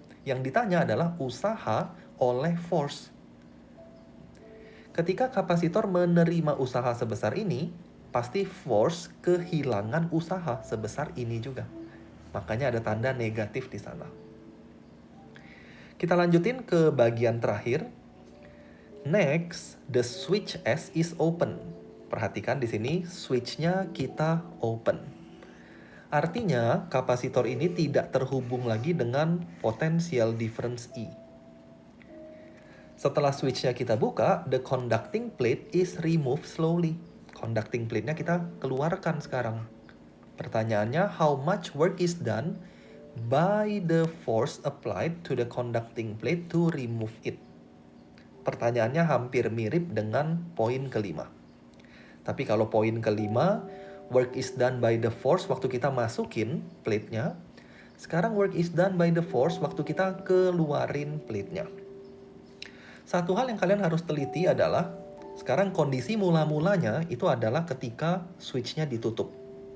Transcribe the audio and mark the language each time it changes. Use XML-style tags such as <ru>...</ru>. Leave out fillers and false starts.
<id>Yang ditanya adalah usaha oleh force. Ketika kapasitor menerima usaha sebesar ini, pasti force kehilangan usaha sebesar ini juga. Makanya ada tanda negatif di sana. Kita lanjutin ke bagian terakhir.</id> <en>Next, the switch S is open.</en> <id>Perhatikan di sini switch-nya kita open. Artinya, kapasitor ini tidak terhubung lagi dengan potential difference E. Setelah switch-nya kita buka,</id> <en>the conducting plate is removed slowly.</en> <id>Conducting plate-nya kita keluarkan sekarang. Pertanyaannya,</id> <en>how much work is done by the force applied to the conducting plate to remove it?</en> <id>Pertanyaannya hampir mirip dengan poin kelima. Tapi kalau poin kelima,</id> <en>work is done by the force</en> <id>waktu kita masukin plate-nya. Sekarang</id> <en>work is done by the force</en> <id>waktu kita keluarin plate-nya. Satu hal yang kalian harus teliti adalah, sekarang kondisi mula-mulanya itu adalah ketika switch-nya ditutup.</id>